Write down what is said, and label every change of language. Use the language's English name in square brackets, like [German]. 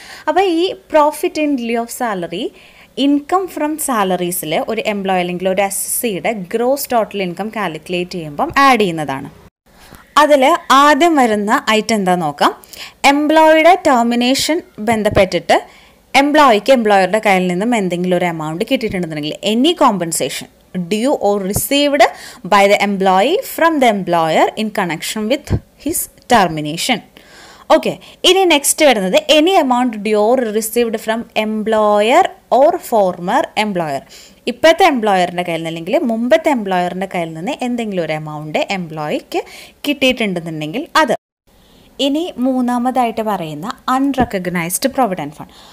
[Malayalam] അപ്പോൾ ഈ profit in ലിeu of salary income from സാലറീസിൽ ഒരു എംപ്ലോയി അല്ലെങ്കിൽ ഒരു SSCയുടെ ഗ്രോസ് ടോട്ടൽ ഇൻകം കാൽക്കുലേറ്റ് ചെയ്യുമ്പം ആഡ് ചെയ്യുന്നതാണ്. അതിൽ ആദ്യം വരുന്ന ഐറ്റം എന്താ നോക്കാം. എംപ്ലോയിയുടെ ടെർമിനേഷൻ ബന്ധപ്പെട്ടിട്ട് എംപ്ലോയിക്ക് എംപ്ലോയറുടെ കയ്യിൽ നിന്നും എന്തെങ്കിലും ഒരു amount കിട്ടിയിട്ടുണ്ടെന്നുണ്ടെങ്കിൽ [English] Any compensation, due or received by the employee from the employer in connection with his termination. Okay, [Malayalam] ഇനി [English] next [Malayalam] വരുന്നത് [English] Any amount due or received from employer or former employer. [Malayalam] ഇപ്പോഴത്തെ എംപ്ലോയറിൻ്റെ കയ്യിൽ നിന്ന് അല്ലെങ്കിൽ മുമ്പത്തെ എംപ്ലോയറിൻ്റെ കയ്യിൽ നിന്ന് എന്തെങ്കിലും ഒരു എമൗണ്ട് എംപ്ലോയിക്ക് കിട്ടിയിട്ടുണ്ടെന്നുണ്ടെങ്കിൽ അത്. ഇനി മൂന്നാമതായിട്ട് പറയുന്ന അൺറെക്കഗ്നൈസ്ഡ് പ്രൊവിഡൻറ്റ് ഫണ്ട്.